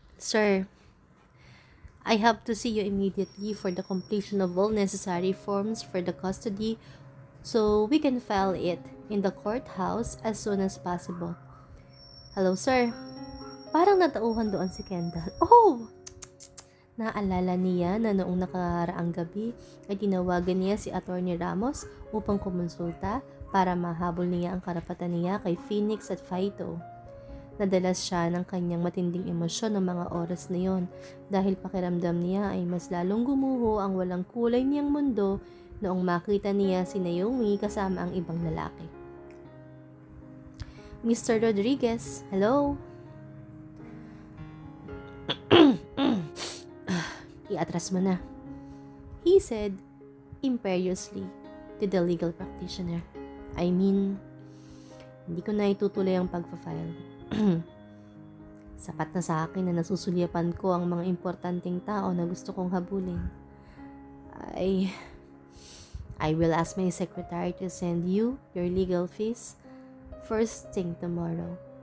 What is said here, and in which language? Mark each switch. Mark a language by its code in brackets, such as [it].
[en] Sir, I have to see you immediately for the completion of all necessary forms for the custody so we can file it in the courthouse as soon as possible. Hello, sir. [tl] Parang natauhan doon si Kendall. Oh! Naalala niya na noong nakaraang gabi ay tinawagan niya si Attorney Ramos upang kumonsulta para mahabol niya ang karapatan niya kay Phoenix at Faito. Nadalas siya ng kanyang matinding emosyon ng mga oras na yon dahil pakiramdam niya ay mas lalong gumuho ang walang kulay niyang mundo noong makita niya si Naomi kasama ang ibang lalaki. [en] Mr. Rodriguez, hello? [tl] Iatras mo na, [en] he said imperiously to the legal practitioner. I mean, [tl] hindi ko na itutuloy ang pagpa-file. Sapat na sa akin na nasusulyapan ko ang mga importanteng tao na gusto kong habulin. [en] I will ask my secretary to send you your legal fees first thing tomorrow.